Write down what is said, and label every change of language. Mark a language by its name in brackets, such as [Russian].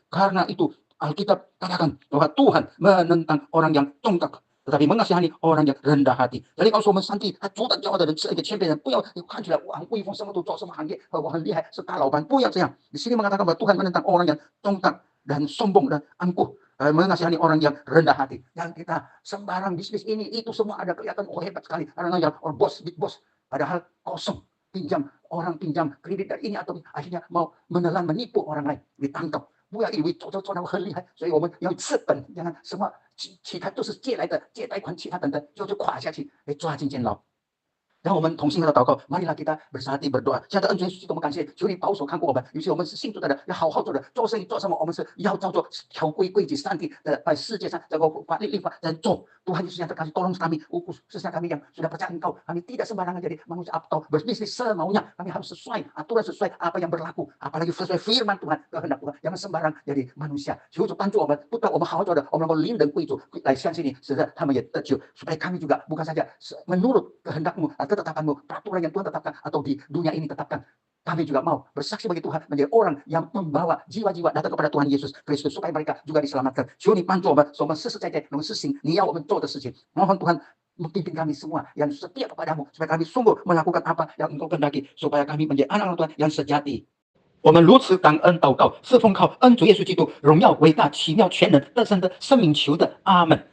[Indonesian] Karena itu Alkitab katakan bahwa Tuhan menentang orang yang congkak, tetapi mengasihani orang yang rendah hati. Jadi kalau suami Santi, [Chinese] 他阻挡骄傲的人是一个谦卑人，不要看起来我很威风，什么都做，什么行业我很厉害，是大老板，不要这样。 [Indonesian] Di sini mengatakan bahwa Tuhan menentang orang yang congkak dan sombong dan angkuh, mengasihani orang yang rendah hati. Yang kita sembarang bisnis ini itu semua ada kelihatan hebat sekali, karena yang bos, big boss, padahal kosong. Orang pinjam kredit dari ini atau akhirnya mau menelan menipu orang lain, ditangkap. [Chinese] 不要以为做那么很厉害，所以我们要治本，让什么其他都是借来的，借贷款其他等等，就垮下去，被抓进监牢。让我们同心合的祷告 [Indonesian] marilah kita bersatu berdoa. [Chinese] 亲爱的恩主耶稣基督，我们感谢，求你保守看顾我们。尤其我们是信主的人，要好好做人，做生意做什么，我们是要照做条规规矩，上帝的世界上这个法律立法在做。 [Indonesian] Tuhan Yesus yang terkasih, tolong kami, khususnya kami yang sudah percaya Engkau, kami tidak sembarangan jadi manusia atau berbisnis semaunya. Kami harus sesuai aturan, sesuai apa yang berlaku, apalagi sesuai firman Tuhan, kehendak Tuhan. Jangan sembarang jadi manusia. [Chinese] 求主帮助我们，不但我们好好做的，我们能够令人归主来相信你，使得他们也得救。 [Indonesian] supaya kami juga bukan saja menurut kehendak-Mu, ketetapan-Mu, peraturan yang Tuhan tetapkan atau di dunia ini tetapkan. Kami juga mau bersaksi bagi Tuhan, menjadi orang yang membawa jiwa-jiwa datang kepada Tuhan Yesus Kristus, supaya mereka juga diselamatkan. [Chinese] 求你帮助我们，使我们实实在在能实行你要我们做的事情。 [Indonesian] mohon Tuhan memimpin kami semua yang setia kepadamu, supaya kami sungguh melakukan apa yang Engkau kehendaki, supaya kami menjadi anak-anak Tuhan yang sejati. [Chinese] 我们如此感恩祷告，是奉靠恩主耶稣基督荣耀伟大奇妙全能得胜的生命求的，阿门。